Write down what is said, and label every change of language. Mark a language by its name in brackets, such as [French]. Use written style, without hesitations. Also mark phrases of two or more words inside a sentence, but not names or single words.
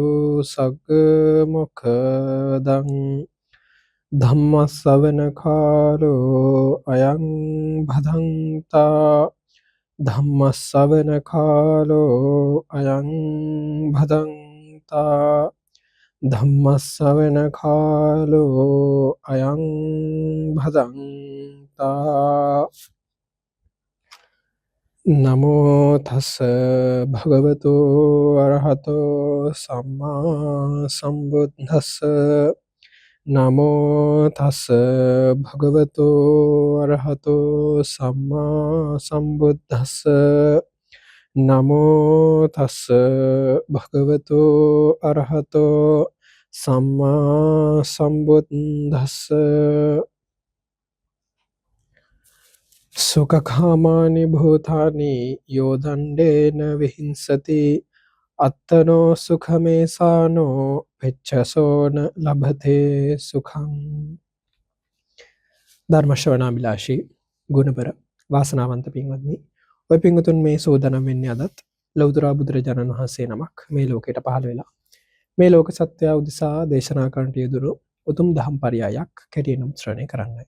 [Pali] सग्मुखदं धम्मश्रवणकालो अयं भदन्ता धम्मश्रवणकालो अयं भदन्ता धम्मश्रवणकालो अयं भदन्ता नमो තස්ස භගවතු අරහතෝ සම්මා සම්බුද්දස්ස නමෝ තස්ස භගවතු අරහතෝ සම්මා සම්බුද්දස්ස නමෝ තස්ස භගවතු අරහතෝ සම්මා සම්බුද්දස්ස සුඛකාමානි භූතානි යෝදණ්ඩේන විහිංසති අත්තනෝ සුඛමේසානෝ පෙච්චසෝන ලබතේ සුඛං. [Sinhala] ධර්ම ශ්‍රවණාබිලාෂී ගුණබර වාසනාවන්ත පින්වත්නි, ඔය පින්වතුන් මේ සෝදනම් වෙන්නේ අදත් ලෞතර බුදුරජාණන් වහන්සේ නමක් මේ ලෝකයට පහළ වෙලා මේ ලෝක සත්‍යය උදෙසා දේශනා කරන්නට යෙදුණු උතුම් දහම් පරයයක් කැටියෙන් ශ්‍රවණය කරන්නයි.